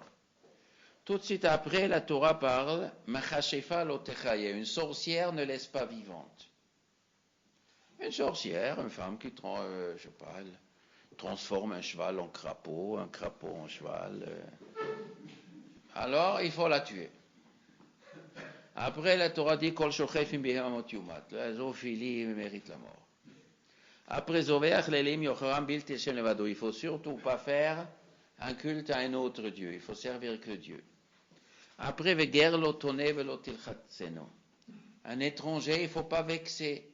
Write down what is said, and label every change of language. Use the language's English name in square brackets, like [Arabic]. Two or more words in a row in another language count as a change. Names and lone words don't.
[French] Tout de suite après, la Torah parle une sorcière ne laisse pas vivante. Une sorcière, une femme qui transforme un cheval en crapaud, un crapaud en cheval. Alors, il faut la tuer. Après, la Torah dit [Hebrew] כל שוכבים בהמות יומת. [French] La zoophilie mérite la mort. Après, il faut surtout pas faire un culte à un autre Dieu. Il faut servir que Dieu. Après, un étranger, il ne faut pas vexer.